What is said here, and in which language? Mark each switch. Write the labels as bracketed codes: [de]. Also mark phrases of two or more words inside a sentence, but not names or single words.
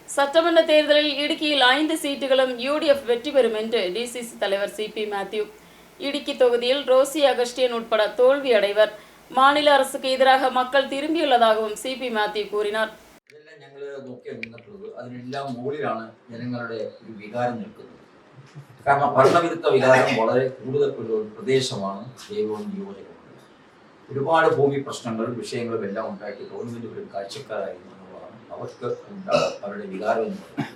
[ta] சட்டமன்ற தேர்தலில் இடுக்கியில் 5 சீட்டுகளும் UDF வெற்றி பெறும் என்று DCC தலைவர் CP மேத்யூ. இடுக்கி தொகுதியில் ரோசி அகஸ்டியன் உட்பட தோல்வி அடைவர். மாநில அரசுக்கு எதிராக மக்கள் திரும்பியுள்ளதாகவும் CP மேத்யூ கூறினார். [ml] അതിനെല്ലാം മുകളിലാണ് ജനങ്ങളുടെ ഒരു വികാരം നിൽക്കുന്നത്. കാരണം ഭരണവിരുദ്ധ വികാരം വളരെ കൂടുതലുള്ള ഒരു പ്രദേശമാണ് ദേവവും നിയോജകമണ്ഡലം. ഒരുപാട് ഭൂമി പ്രശ്നങ്ങളും വിഷയങ്ങളും എല്ലാം ഉണ്ടാക്കി ഗവൺമെന്റ് ഒരു കാഴ്ചക്കാരായിരുന്നു എന്നുള്ളതാണ് അവർക്ക് അവരുടെ വികാരം എന്ന് പറയുന്നത്.